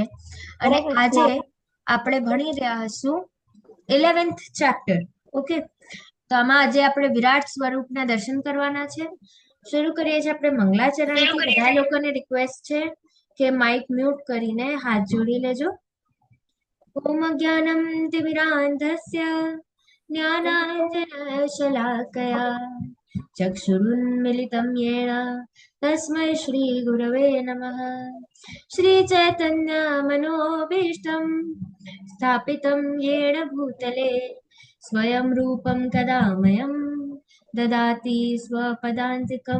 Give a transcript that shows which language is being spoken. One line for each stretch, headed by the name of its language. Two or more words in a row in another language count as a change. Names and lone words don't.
Gujarati: અને આજે આપણે ભણી રહ્યા હશું 11th ચેપ્ટર. ઓકે, તો આમાં આજે આપણે વિરાટ સ્વરૂપના દર્શન કરવાના છે. શરૂ કરીએ છીએ આપણે મંગલાચરણથી. બધા લોકોને રિક્વેસ્ટ છે કે
English: mic mute
Gujarati: કરીને હાથ જોડી લેજો.
Sanskrit: ओम् अज्ञानतिमिरान्धस्य ज्ञानाञ्जनशलाकया चक्षुरुन्मिलितं येन तस्मै श्रीगुरवे नमः. श्रीचैतन्यमनोभीष्टं स्थापितं येन भूतले स्वयं रूपं कदा मह्यं ददाति स्वपदान्तिकं.